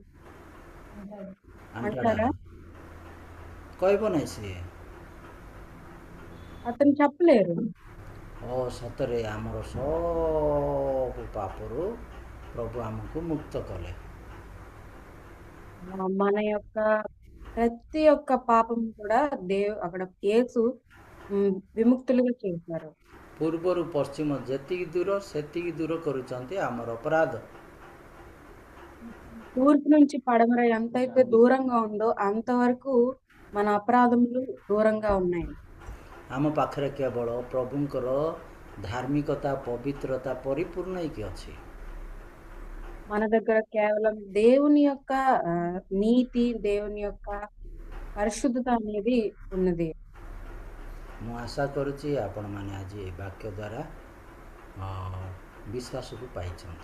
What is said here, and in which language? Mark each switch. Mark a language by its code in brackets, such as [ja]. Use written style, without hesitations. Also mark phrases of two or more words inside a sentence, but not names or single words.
[te] అంటాడా? [or] କହିବ ନାହିଁ ସିଏ. [te] అతను చెప్పలేరు. [or] ଓ ସତରେ ଆମର ସବୁ ପାପରୁ ପ୍ରଭୁ ଆମକୁ ମୁକ୍ତ କଲେ. [te] మన యొక్క ప్రతి ఒక్క పాపం కూడా అక్కడ యేసు విముక్తులుగా చేశారు. [or] ପୂର୍ବରୁ ପଶ୍ଚିମ ଯେତିକି ଦୂର ସେତିକି ଦୂର କରୁଛନ୍ତି ଆମର ଅପରାଧ. [te] తూర్పు నుంచి పడమర ఎంతైతే దూరంగా ఉందో అంతవరకు మన అపరాధములు దూరంగా ఉన్నాయి. [or] ଆମ ପାଖରେ କେବଳ ପ୍ରଭୁଙ୍କର ଧାର୍ମିକତା, ପବିତ୍ରତା ପରିପୂର୍ଣ୍ଣ ହେଇକି ଅଛି. [te] మన దగ్గర కేవలం దేవుని యొక్క నీతి, దేవుని యొక్క పరిశుద్ధత అనేది ఉన్నది. [or] ମୁଁ ଆଶା କରୁଛି ଆପଣମାନେ ଆଜି ଏ ବାକ୍ୟ ଦ୍ୱାରା ବିଶ୍ୱାସକୁ ପାଇଛନ୍ତି।